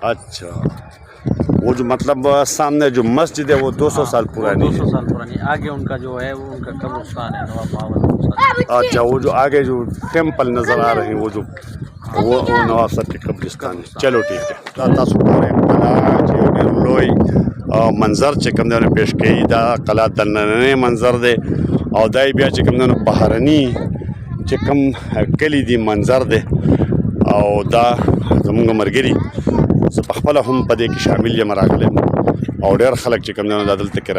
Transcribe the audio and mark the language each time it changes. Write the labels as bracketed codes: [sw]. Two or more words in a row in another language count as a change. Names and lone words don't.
[hi] अच्छा, वो जो मतलब सामने जो मस्जिद है वो 200 साल पुरानी है। 200 साल पुरानी। आगे उनका जो है वो उनका कब्रिस्तान है, नवाब बहावलपुर। अच्छा वो जो आगे जो टेम्पल नज़र आ रहे हैं वो जो वो नवाब साहब के कब्रिस्तान है। चलो ठीक है [ps] तासु ګورئ قلعه چې ډېر لوی منظر چې کوم دی پیش کوي دا قلعه د نننی منظر دی او دا بیا چې کوم دی بهرني چې کوم کلی دی منظر دی او دا زموږ ملګري زه پخپله هم په دې کې شامل یم راغلی او ډېر خلک چې کوم دی دا دلته کې